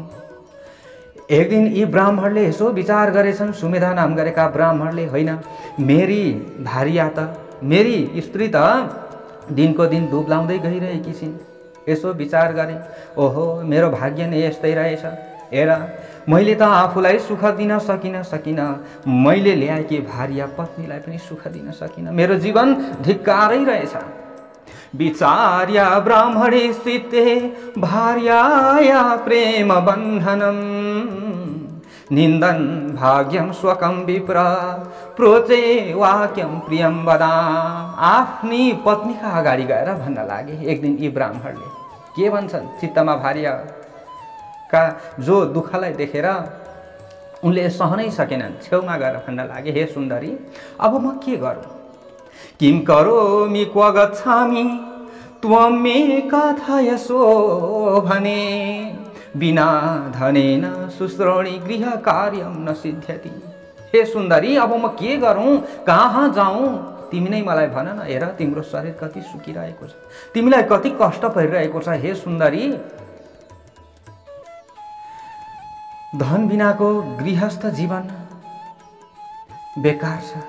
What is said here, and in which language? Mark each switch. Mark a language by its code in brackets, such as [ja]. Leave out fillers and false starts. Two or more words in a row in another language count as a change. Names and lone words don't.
[ne] एक दिन यी ब्राह्मणले यसो विचार गरेछन्, सुमेधा नाम गरेका ब्राह्मणले, होइन मेरी भार्या त, मेरी स्त्री त दिनको दिन दुब्लाउँदै गइरहेकी छिन्। यसो विचार गरे, ओहो मेरो भाग्य नै यस्तै रहेछ। हेर, मैले त आफूलाई सुख दिन सकिन, मैले ल्याएकी भार्या पत्नीलाई पनि सुख दिन सकिन। मेरो जीवन धिक्कारै रहेछ। [sa] विचार्या ब्राह्मणे स्थिते भार्याया प्रेम बन्धनम्, निन्दन् भाग्यं स्वकं विप्र प्रोचे वाक्यं प्रियं वदा। [ne] आफ्नी पत्नीका अगाडि गएर भन्न लागे। एक दिन यी ब्राह्मणले के भन्छन्, चित्तमा भार्याका जो दुःखलाई देखेर उनले सहनै सकेनन्, छेउमा गएर भन्न लागे, हे सुन्दरी, अब म के गरौँ? [sa] किं करोमि क्व गच्छामि त्वं मे कथयसो भने, बिना धनेन शुश्रोणि गृह कार्यं न सिद्ध्यति। [ne] हे सुन्दरी, अब म के गरौँ, कहाँ जाउँ, तिमी नै मलाई भन न। हेर, तिम्रो शरीर कति सुकिरहेको छ, तिमीलाई कति कष्ट परिरहेको छ। हे सुन्दरी, धन बिनाको गृहस्थ जीवन बेकार छ।